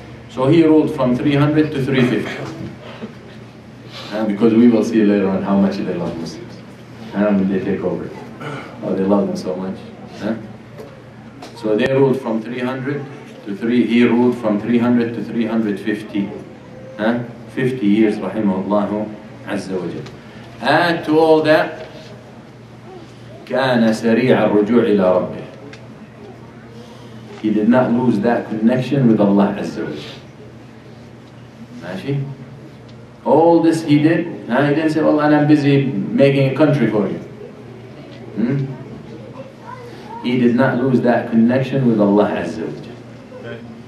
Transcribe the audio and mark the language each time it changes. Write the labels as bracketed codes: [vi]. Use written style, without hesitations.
[en] So he ruled from 300 to 350. Because we will see later on how much they love Muslims. When they take over. Oh, they love them so much. So they ruled from 300 to he ruled from 300 to 350. 50 years, rahimahullah azza wa jal. Add to all that, [ar] كان سريع الرجوع إلى ربه. [en] He did not lose that connection with Allah azza wa jal. [ar] ماشي? [en] All this he did, he didn't say, well, I'm busy making a country for you. He did not lose that connection with Allah azza wa jal.